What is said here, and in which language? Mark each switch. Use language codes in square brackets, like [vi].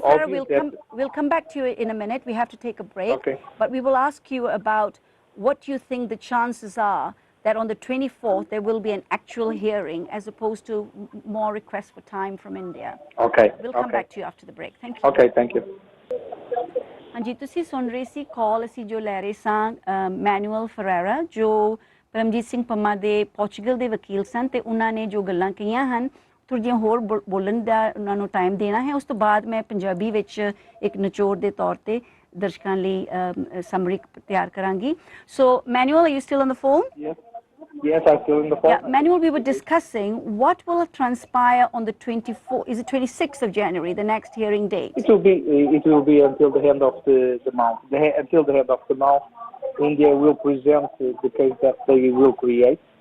[en] Ferreira, we'll come back to you in a minute. We have to take a break. Okay. But we will ask you about what you think the chances are that on the 24th there will be an actual hearing as opposed to more requests for time from India. Okay. We'll come back to you after the break. Thank you. Okay, thank you. [pa] ਹਾਂਜੀ ਤੁਸੀਂ ਸੁਣ ਰਹੇ ਸੀ ਕਾਲ ਅਸੀਂ ਜੋ ਲੈ ਰਹੇ ਸਾਂ manual ਫਰੈਰਾ ਜੋ ਪਰਮਜੀਤ ਸਿੰਘ ਪੰਮਾ ਦੇ ਪੋਰਚੁਗਲ ਦੇ ਵਕੀਲ ਸਨ ਤੇ ਉਹਨਾਂ ਨੇ ਜੋ ਗੱਲਾਂ ਕਹੀਆਂ ਹਨ ਥੋੜ੍ਹੀਆਂ ਹੋਰ ਬੋਲਣ ਦਾ ਉਹਨਾਂ ਨੂੰ ਟਾਈਮ ਦੇਣਾ ਹੈ ਉਸ ਤੋਂ ਬਾਅਦ ਮੈਂ ਪੰਜਾਬੀ ਵਿੱਚ ਇੱਕ ਨਿਚੋੜ ਦੇ ਤੌਰ ਤੇ ਦਰਸ਼ਕਾਂ ਲਈ ਸਮਰੀ ਤਿਆਰ ਕਰਾਂਗੀ ਸੋ manual [en] Are you still on the phone Yes, I'm still in the phone. Yeah, Manuel, we were discussing what will transpire on the 24th, is it 26th of January, the next hearing date? It will be until the end of the month. Until the end of the month, India will present the case that they will create.